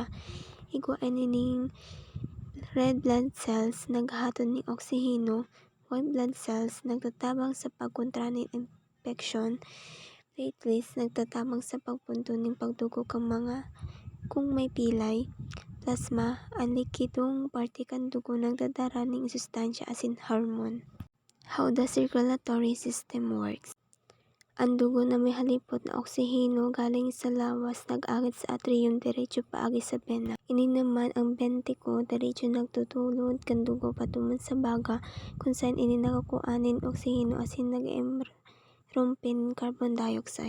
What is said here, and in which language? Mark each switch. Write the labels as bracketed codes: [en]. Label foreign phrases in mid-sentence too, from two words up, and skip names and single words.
[bik] Igwaan ining [en] red blood cells [bik] naghatod ng oksiheno, [en] white blood cells [bik] nagtatabang sa pagkontra ng infeksyon. Platelets nagtatabang sa pagpunto ng pagdugo kung may pilay. Plasma, ang likidong parte kan dugo nagdadala ng sustansya asin hormone. [en] How the circulatory system works. [bik] Ang dugo na may halipot na oksiheno galing sa lawas nag-agit sa atrium diretso paagi sa vena. Ini naman ang ventricle diretso nagtutulod kan dugo patungo sa baga kung saan ini nakakuha ng oksiheno asin nag-rumpe ng [en] carbon dioxide.